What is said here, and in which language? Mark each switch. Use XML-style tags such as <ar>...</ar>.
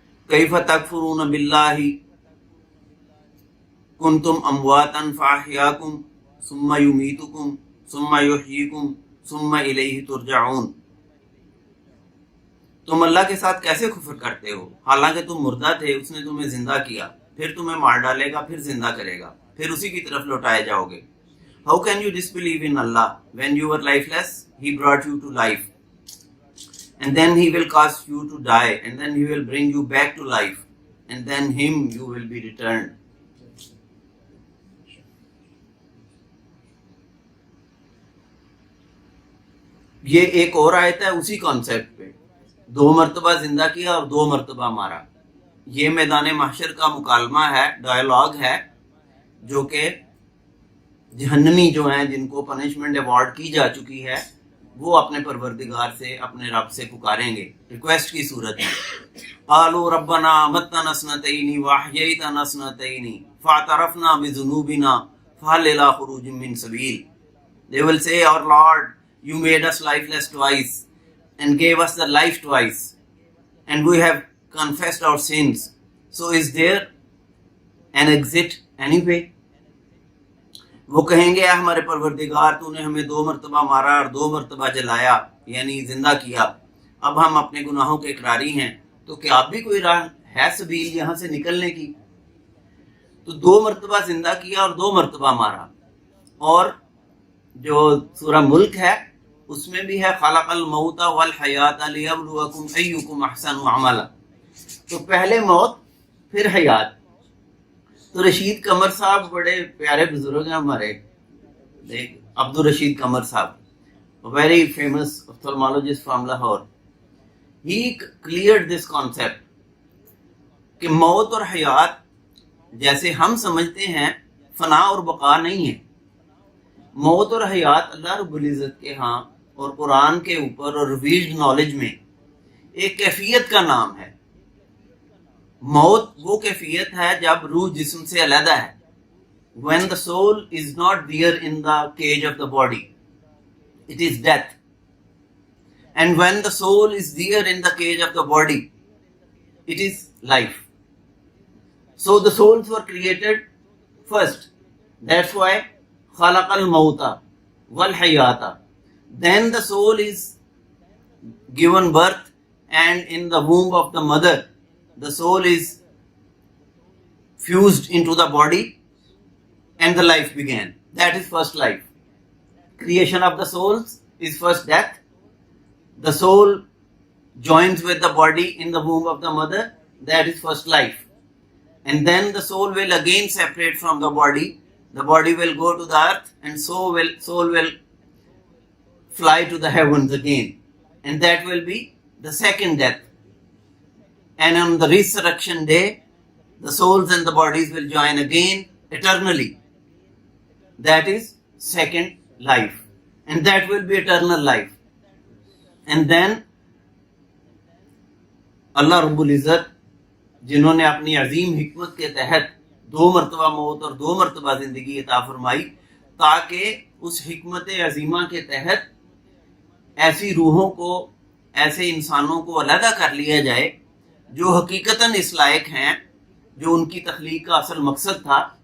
<ar>كيف تكفرون بالله كنتم أمواتا فأحياكم ثم يميتكم ثم يحييكم ثم إليه ترجعون.</ar> <ur>تم اللہ کے ساتھ کیسے کفر کرتے ہو حالانکہ تم مردہ تھے، اس نے تمہیں زندہ کیا، پھر تمہیں مار ڈالے گا، پھر زندہ کرے گا، پھر اسی کی طرف لوٹائے جاؤ گے.</ur> <en>How can you disbelieve in Allah when you were lifeless? He brought you to life, and then He will cause you to die, and then He will bring you back to life, and then Him you will be returned.</en> <ur>یہ ایک اور آیت ہے اسی concept پہ، 2 مرتبہ زندہ کیا اور 2 مرتبہ مارا. یہ میدان محشر کا مکالمہ ہے، ڈائلاگ ہے، جو کہ جہنمی جو ہیں جن کو پنشمنٹ ایوارڈ کی جا چکی ہے، وہ اپنے پروردگار سے، اپنے رب سے پکاریں گے ریکویسٹ کی صورت میں.</ur> <ar>قالوا ربنا امتنا سنتين واحييتنا سنتين فاعترفنا بذنوبنا فهل الى خروج من سبيل.</ar> <en>They will say, our Lord, you made us lifeless twice and gave us the life twice, and we have confessed our sins. So is there an exit anyway?</en> <ur>وہ کہیں گے، ہمارے پروردگار تو نے ہمیں 2 مرتبہ مارا اور 2 مرتبہ جلایا، یعنی زندہ کیا، اب ہم اپنے گناہوں کے اقراری ہیں، تو کیا اب بھی کوئی راہ ہے سبیل یہاں سے نکلنے کی؟ تو 2 مرتبہ زندہ کیا اور 2 مرتبہ مارا. اور جو سورہ ملک ہے اس میں بھی ہے</ur> <ar>خلق الموت والحیات لیبلوکم ایکم احسن عملا.</ar> <ur>تو پہلے موت پھر حیات. تو رشید قمر صاحب بڑے پیارے بزرگ ہیں ہمارے، عبد الرشید قمر صاحب،</ur> <en>very famous ophthalmologist from</en> <ur>Lahore.</ur> <en>He cleared this concept</en> <ur>کہ موت اور حیات جیسے ہم سمجھتے ہیں فنا اور بقا نہیں ہے. موت اور حیات اللہ رب العزت کے ہاں اور قرآن کے اوپر اور ریویلڈ نالج میں ایک کیفیت کا نام ہے. موت وہ کیفیت ہے جب روح جسم سے علیحدہ ہے.</ur> <en>When the soul is not there in the cage of the body, it is death. And when the soul is there in the cage of the body, it is life. So the souls were created first. That's why</en> <ar>خَلَقَ الْمَوْتَ وَالْحَيَاةَ.</ar> <en>Then the soul is given birth, and in the womb of the mother, the soul is fused into the body, and the life began. That is first life. Creation of the souls is first death. The soul joins with the body in the womb of the mother. That is first life. And then the soul will again separate from the body. The body will go to the earth, and soul will fly to the heavens again. And that will be the second death. And on the resurrection day, the souls and the bodies will join again eternally. That is second life. And that will be eternal life. And then</en> <ur>اللہ رب العزت جنہوں نے اپنی عظیم حکمت کے تحت 2 مرتبہ موت اور 2 مرتبہ زندگی عطا فرمائی تاکہ اس حکمت عظیمہ کے تحت ایسی روحوں کو، ایسے انسانوں کو علیحدہ کر لیا جائے جو حقیقتاً اس لائق ہیں، جو ان کی تخلیق کا اصل مقصد تھا،</ur>